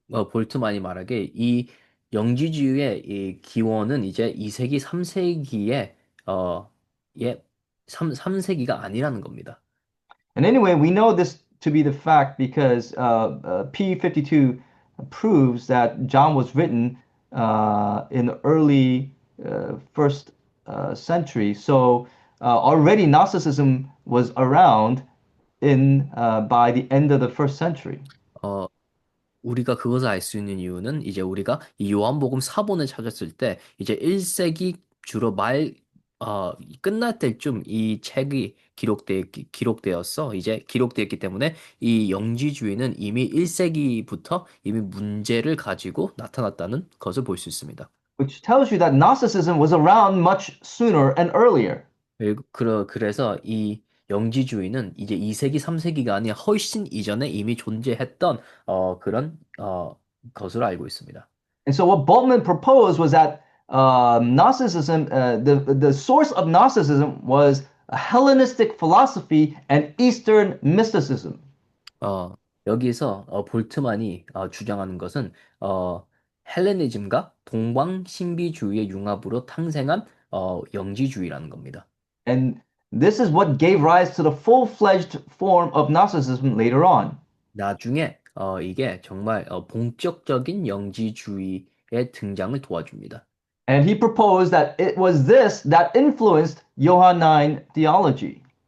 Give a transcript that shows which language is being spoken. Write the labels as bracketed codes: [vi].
[ko] 볼트만이 말하기에 이 영지주의의 이 기원은 이제 2세기, 3세기에, 예, 3세기가 아니라는 겁니다. [en] And anyway, we know this to be the fact because P52 proves that John was written in the early first century. So already Gnosticism was around in by the end of the first century. [ko] 어, 우리가 그것을 알 수 있는 이유는 이제 우리가 이 요한복음 사본을 찾았을 때 이제 1세기 주로 끝날 때쯤 이 책이 기록되었어. 이제 기록되었기 때문에 이 영지주의는 이미 1세기부터 이미 문제를 가지고 나타났다는 것을 볼 수 있습니다. [en] Which tells you that Gnosticism was around much sooner and earlier. [ko] 그래서 이 영지주의는 이제 2세기, 3세기가 아니라 훨씬 이전에 이미 존재했던 그런 것으로 알고 있습니다. [en] And so what Bultmann proposed was that Gnosticism, the source of Gnosticism was a Hellenistic philosophy and Eastern mysticism. [ko] 어, 여기서 볼트만이 주장하는 것은 헬레니즘과 동방 신비주의의 융합으로 탄생한 영지주의라는 겁니다. [en] And this is what gave rise to the full-fledged form of Gnosticism later on. [ko] 나중에 이게 정말 본격적인 영지주의의 등장을 도와줍니다. [en] And he proposed that it was this that influenced Johannine theology.